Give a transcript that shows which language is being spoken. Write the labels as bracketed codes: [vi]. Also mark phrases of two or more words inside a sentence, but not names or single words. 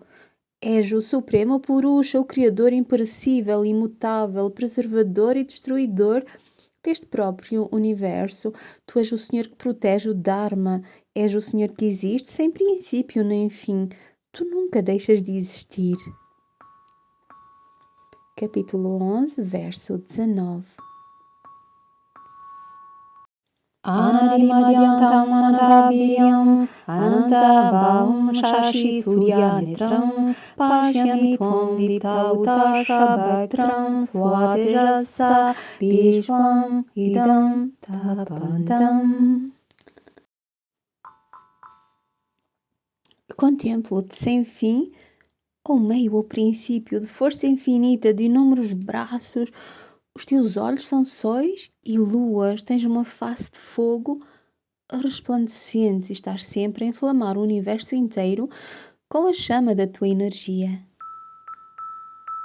[pt] És o Supremo Purusha, o Criador imperecível, imutável, preservador e destruidor deste próprio universo. Tu és o Senhor que protege o Dharma. És o Senhor que existe sem princípio nem fim. Tu nunca deixas de existir. Capítulo 11, verso 19. [sa] अनादिमध्यान्तम् अनन्तवीर्यम् अनन्तबाहुम् शशि सूर्यनेत्रम् पश्यामि त्वाम् दीप्त हुताश वक्त्रम् स्वतेजसा विश्वम् इदम् तपन्तम्. [pt] Contemplo-te sem fim, ou meio ou princípio de força infinita de inúmeros braços. Os teus olhos são sóis e luas, tens uma face de fogo resplandecente e estás sempre a inflamar o universo inteiro com a chama da tua energia.